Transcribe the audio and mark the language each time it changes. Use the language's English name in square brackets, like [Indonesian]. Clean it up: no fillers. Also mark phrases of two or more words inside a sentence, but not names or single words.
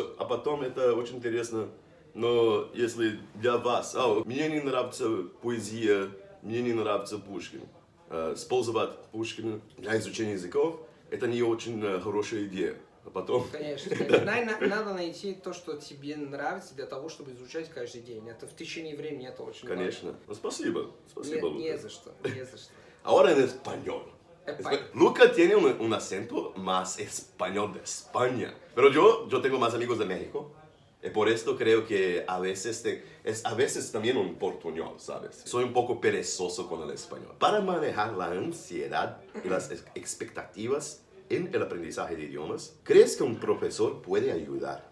[Russian] А потом это очень интересно. Но если для вас, мне не нравится поэзия, мне не нравится Пушкин, использовать Пушкина для изучения языков, это не очень хорошая идея. А потом... Конечно. Надо найти то, что тебе нравится, для того, чтобы изучать каждый день. Это в течение времени, это очень важно. Конечно. Ну, спасибо. Спасибо, Лука. Не за что, не за что. [Spanish] Ahora en español. Luca tiene un acento más español de España. Pero yo tengo más amigos de México. Y por esto creo que a veces también un portuñol, ¿sabes? Soy un poco perezoso con el español. Para manejar la ansiedad y las expectativas en el aprendizaje de idiomas, ¿crees que un profesor puede ayudar?